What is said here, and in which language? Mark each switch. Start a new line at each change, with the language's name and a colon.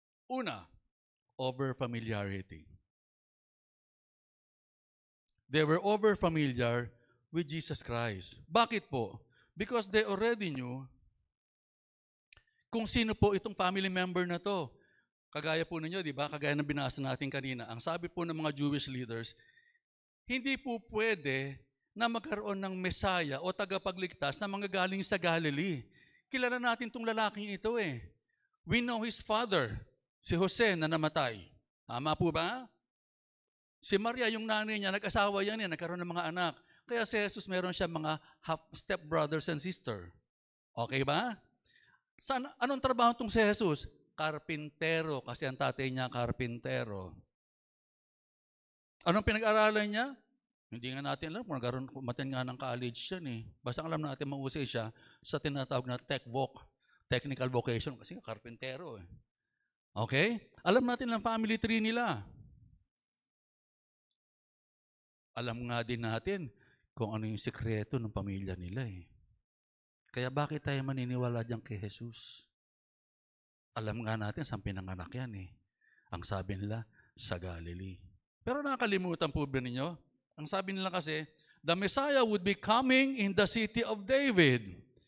English: Una, over-familiarity. They were over-familiar with Jesus Christ.
Filipino: Bakit po?
English: Because they already knew
Filipino: kung sino po itong
English: family member na to.
Filipino: Kagaya po ninyo, di ba? Kagaya ng binasa natin kanina. Ang sabi po ng mga Jewish leaders, hindi po pwede na magkaroon ng Messiah o tagapagligtas na manggagaling sa Galilee. Kilala natin itong lalaking ito eh.
English: We know his father,
Filipino: si Jose na namatay. Tama po ba? Si Maria, yung nanay niya, nag-asawa yan eh, nagkaroon ng mga anak. Kaya si Jesus meron siya mga half-step brothers and sister. Okay ba? Anong trabaho itong si Jesus? Karpintero, kasi ang tatay niya karpintero. Anong pinag-aralan niya? Hindi nga natin alam kung kumatin nga ng college yan eh. Basta alam natin mahusay siya sa tinatawag na technical vocation, kasi karpintero eh. Okay? Alam natin ang family tree nila. Alam nga din natin kung ano yung sikreto ng pamilya nila eh. Kaya bakit tayo maniniwala diyan kay Jesus? Alam nga natin saan pinanganak yan eh. Ang sabi nila, sa Galilee. Pero nakakalimutan po ba ninyo? Ang sabi nila kasi,
English: the Messiah would be coming in the city of David.